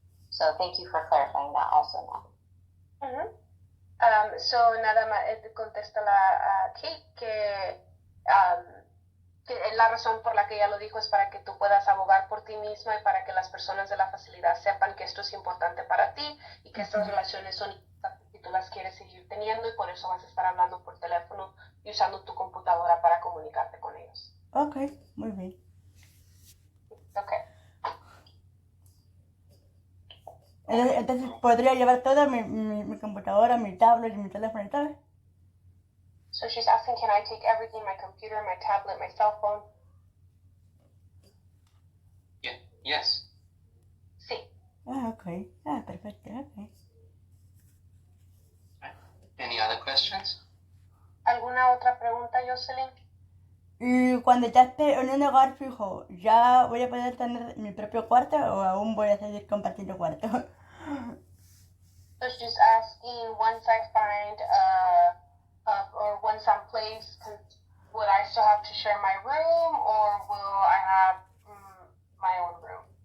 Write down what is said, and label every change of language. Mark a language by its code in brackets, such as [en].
[en] So thank you for clarifying that also now. Mm-hmm. [es] So nada más contesta la Kate que que la razón por la que ella lo dijo es para que tú puedas abogar por ti misma y para que las personas de la facilidad sepan que esto es importante para ti y que estas relaciones son importantes y tú las quieres seguir teniendo y por eso vas a estar hablando por teléfono y usando tu computadora para comunicarte con ellos. Ok, muy bien. Ok. Entonces podría llevar todo mi computadora, mi tablet, mi teléfono y todo. [en] So she's asking, can I take everything, my computer, my tablet, my cell phone? Yeah. Yes. [es] Sí. Ok. Perfecto, ok. [en] Any other questions? [es] ¿Alguna otra pregunta, Jocelyn? Y cuando ya esté en un hogar fijo, ¿ya voy a poder tener mi propio cuarto o aún voy a seguir compartiendo cuarto? [en] So she's asking, once I find or once I'm placed, would I still have to share my room or will I have my own room?